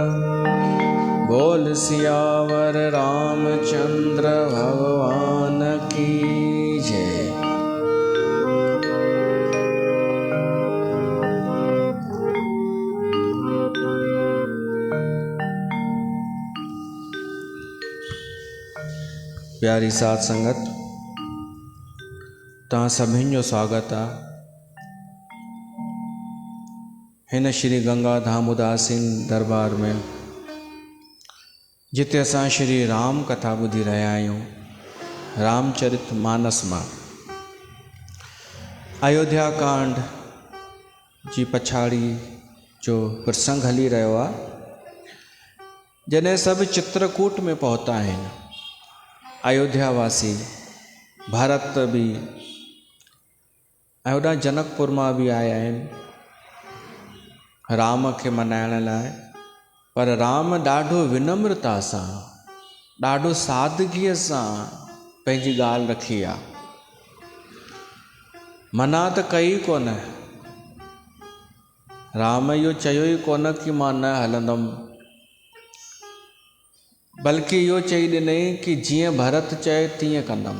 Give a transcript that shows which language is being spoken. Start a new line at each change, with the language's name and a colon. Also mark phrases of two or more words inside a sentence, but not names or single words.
Hindi: बोल सियावर रामचंद्र भगवान की जय।
Sindhi: प्यारी साध संगत, तव्हां सभिनि जो स्वागत आहे हिन श्री गंगा धाम उदासीन दरबार में, जिते असां श्री राम कथा ॿुधी रहिया आहियूं। रामचरित मानस मां अयोध्या कांड जी पछाड़ी जो प्रसंग हली रहियो आहे। जॾहिं सभु चित्रकूट में पहुता आहिनि, अयोध्यावासी भरत भी ऐं होॾां जनकपुर मां भी आया आहिनि राम के मनाइण लाइ, पर राम ॾाढो विनम्रता सां ॾाढो सादगीअ सां पंहिंजी ॻाल्हि रखी आहे। मना त कई कोन, राम इहो चयो ई कोन कि मां न हलंदुमि, बल्कि इहो चई ॾिनई कि जीअं भरत चए तीअं कंदुमि।